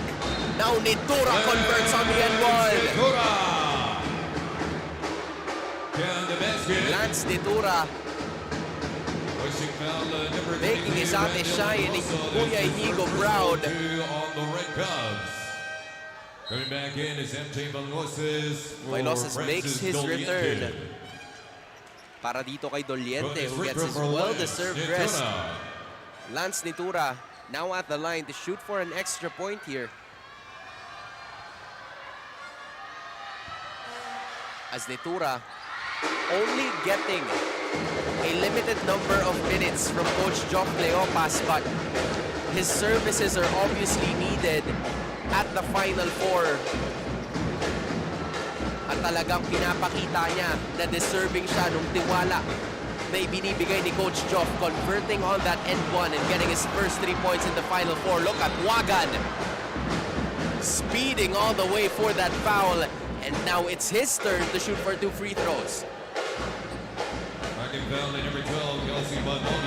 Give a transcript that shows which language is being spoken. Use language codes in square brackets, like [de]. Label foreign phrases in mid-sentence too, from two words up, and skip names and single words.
[en] Now Nitura converts on the end one. Lance Nitura making his ate shine and Kuya Inigo proud. Coming back in is MJ Bailoses makes his return. [tl] Para dito kay [en] Doliente who gets his well-deserved rest. Lance Nitura now at the line to shoot for an extra point here. As Nitura only getting a limited number of minutes from Coach Jock Leopas, but his services are obviously needed at the Final Four. [tl] At talagang pinapakita niya na deserving siya nung tiwala na ibinibigay ni Coach Jock, [en] converting on that end one and getting his first 3 points in the Final Four. Look at Wagan speeding all the way for that foul. And now it's his turn to shoot for 2 free throws. Second foul in number 12, Kelsey Bondonia.